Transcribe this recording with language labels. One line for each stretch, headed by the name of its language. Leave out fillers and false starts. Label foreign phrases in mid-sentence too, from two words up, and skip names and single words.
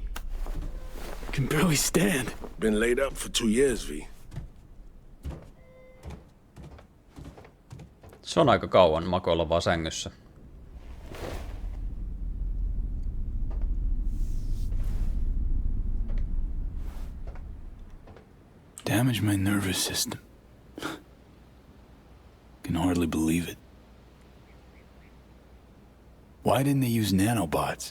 English: Can barely stand. Been laid up for 2 years, V.
Finnish: Se on aika kauan makoilla vaan sängyssä.
English: Damaged my nervous system. Can hardly believe it. Why didn't they use nanobots?